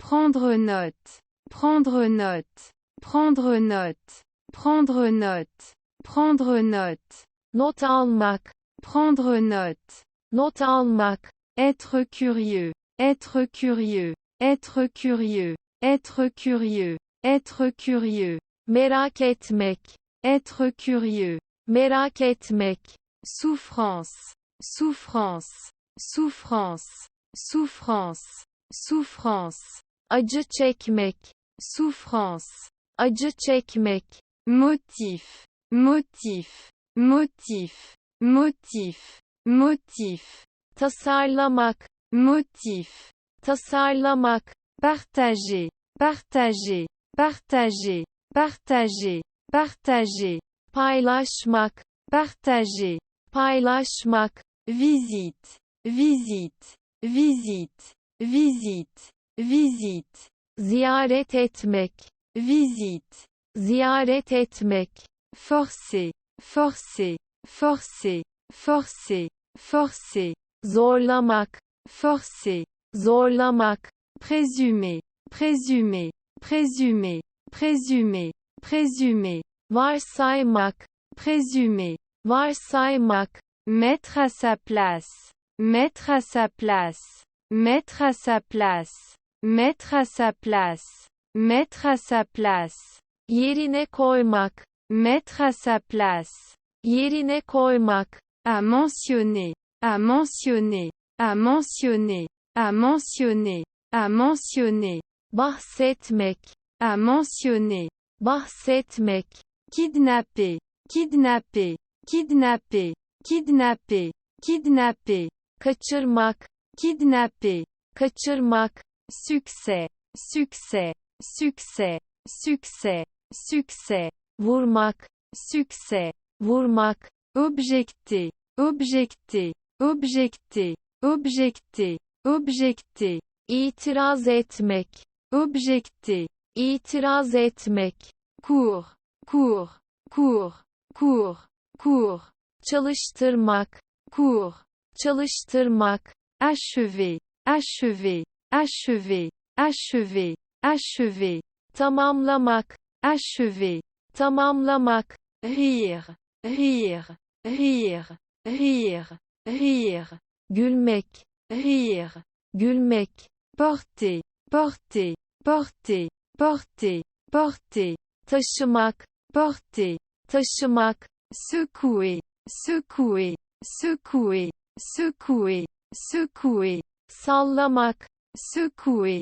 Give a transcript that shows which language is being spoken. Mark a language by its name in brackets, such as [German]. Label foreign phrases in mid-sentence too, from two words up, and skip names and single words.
[French] prendre note, prendre note, prendre note, prendre note, prendre note, [Turkish] not almak, [French] prendre note, [Turkish] not almak, [French] être curieux, être curieux, être curieux, être curieux, être curieux, [Turkish] merak etmek, [French] être curieux, [Turkish] merak etmek, [French] souffrance, souffrance, souffrance, souffrance, souffrance, [Turkish] acı çekmek, [French] souffrance, [Turkish] acı çekmek, [French] motif, motif, motif, motif, motif, [Turkish] tasarlamak, [French] motif, [Turkish] tasarlamak, [French] partager, partager, partager, partager, partager, [Turkish] paylaşmak, [French] partager, [Turkish] paylaşmak, [French] visite, visite, visite, visite, visite, [Turkish] ziyaret etmek, [French] visite, [Turkish] ziyaret etmek, [French] forcer, forcer, forcer, forcer, forcer, [Turkish] zorlamak, [French] forcer, [Turkish] zorlamak, [French] présumer, présumer, présumer, présumer, présumer, [Turkish] varsaymak, [French] présumer, [Turkish] varsaymak, [French] mettre à sa place, mettre à sa place, mettre à sa place, mettre à sa place, mettre à sa place, [Turkish] yerine koymak, [French] mettre à sa place, [Turkish] yerine koymak, [French] à mentionner, à mentionner, à mentionner, à mentionner, à mentionner, [Turkish] bahsetmek, [French] à mentionner, [Turkish] bahsetmek, [French] kidnapper, kidnapper, kidnapper, kidnapper, kidnapper, [Turkish] kaçırmak, [French] kidnapper, [Turkish] kaçırmak, [French] succès, succès, succès, succès, succès, [Turkish] vurmak, [French] succès, [Turkish] vurmak, [French] objecter, objecter, objecter, objecter, objecter, [Turkish] itiraz etmek, [French] objecter, [Turkish] itiraz etmek, [French] cours, cours, cours, cours, cours, [Turkish] çalıştırmak, [French] cours, [Turkish] çalıştırmak, [French] achever, achever, achever, achever, achever, [Turkish] tamamlamak, [French] achever, [Turkish] tamamlamak, [French] rire, rire, rire, rire, rire, [Turkish] gülmek, [French] rire, [Turkish] gülmek, [French] porter, porter, porter, porter, porter, [Turkish] taşımak, [French] porter, [Turkish] taşımak, [French] secouer, secouer, secouer, secouer, secouer, [Turkish] sallamak, [French] secouer,